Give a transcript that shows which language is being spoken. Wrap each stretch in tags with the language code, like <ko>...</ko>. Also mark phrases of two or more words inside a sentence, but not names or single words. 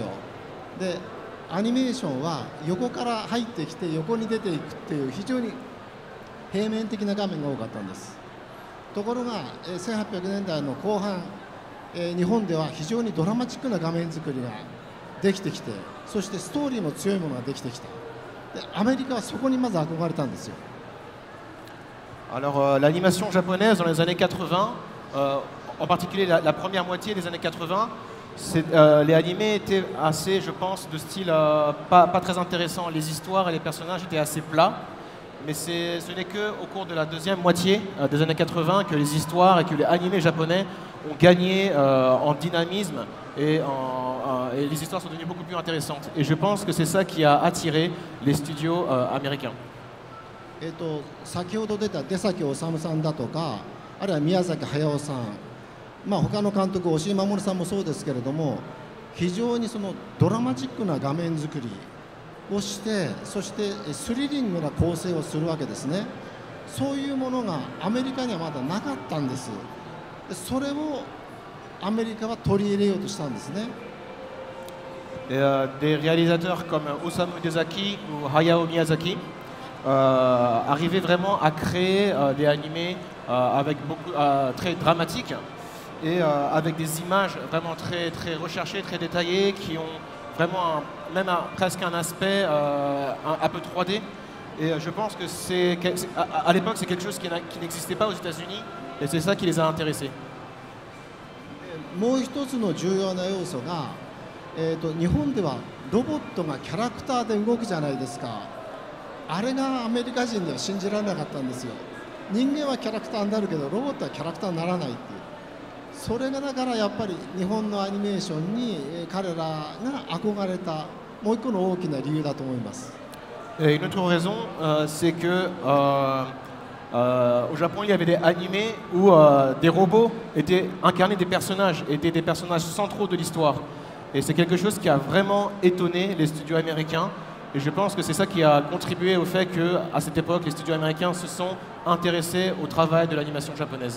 <ja>でアニメーションは横から入ってきて横に出ていくっていう非常に平面的な画面が多かったんです。ところが1800年代の後半、日本では非常にドラマチックな画面作りができてきて、そしてストーリーも強いものができてきた。でアメリカはそこにまず憧れたんですよ。</ja> <fr>Alors, l'animation japonaise dans les années 80, en particulier la première moitié des années 80, les animés étaient assez, je pense, de style pas très intéressant. Les histoires et les personnages étaient assez plats. Mais ce n'est qu'au cours de la deuxième moitié des années 80 que les histoires et que les animés japonais ont gagné en dynamisme et les histoires sont devenues beaucoup plus intéressantes. Et je pense que c'est ça qui a attiré les studios américains.</fr> <ja>先ほど出た出崎治さんだとか、あるいは宮崎駿さん、他の監督、押井守さんもそうですけれども、非常にそのドラマチックな画面作りをして、そしてスリリングな構成をするわけですね。そういうものがアメリカにはまだなかったんです。それをアメリカは取り入れようとしたんですね。</ja> <fr>Des réalisateurs comme Osamu Dezaki ou Hayao Miyazaki arrivaient vraiment à créer des animés avec très dramatiques et avec des images vraiment très recherchées, très détaillées, qui ont vraiment presque un aspect un peu 3D. Et je pense que à l'époque c'est quelque chose qui n'existait pas aux États-Unis et c'est ça qui les a intéressés.</fr> <ja>もう一つの重要な要素が、日本ではロボットがキャラクターで動くじゃないですか。あれがアメリカ人では信じられなかったんですよ。人間はキャラクターになるけどロボットはキャラクターにならないっていう、それがだからやっぱり日本のアニメーションに彼らが憧れたもう一個の大きな理由だと思います。</ja> <fr>Et une autre raison, c'est que au Japon, il y avait des animés où des robots incarnaient des personnages, étaient des personnages centraux de l'histoire. Et c'est quelque chose qui a vraiment étonné les studios américains. Et je pense que c'est ça qui a contribué au fait qu'à cette époque, les studios américains se sont intéressés au travail de l'animation japonaise.</fr>